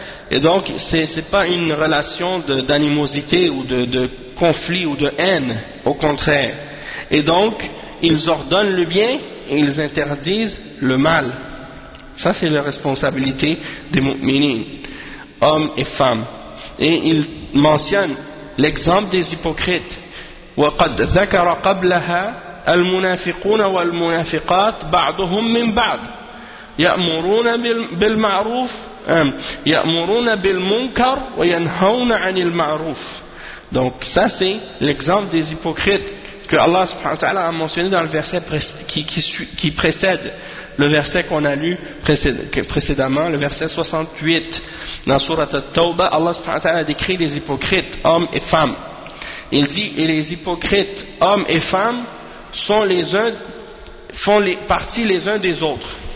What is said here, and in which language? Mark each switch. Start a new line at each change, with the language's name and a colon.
French: Et donc, c'est pas une relation d'animosité ou de conflit ou de haine, au contraire. Et donc, ils ordonnent le bien et ils interdisent le mal. Ça, c'est la responsabilité des mu'minin, hommes et femmes. Et il mentionne l'exemple des hypocrites.
Arabic: وَقَدْ ذَكَرَ قَبْلَهَا المنافقون والمنافقات بعضهم من بعض يأمرون بالمعروف يأمرون بالمنكر وينهون عن المعروف.
French: Donc ça c'est l'exemple des hypocrites que Allah subhanahu wa ta'ala a mentionné dans le verset qui précède le verset qu'on a lu précédemment, le verset 68 dans sourate At-Tawbah. Allah subhanahu wa ta'ala décrit les hypocrites hommes et femmes. Il dit et les hypocrites hommes et femmes sont les uns, font les, partie les uns des autres.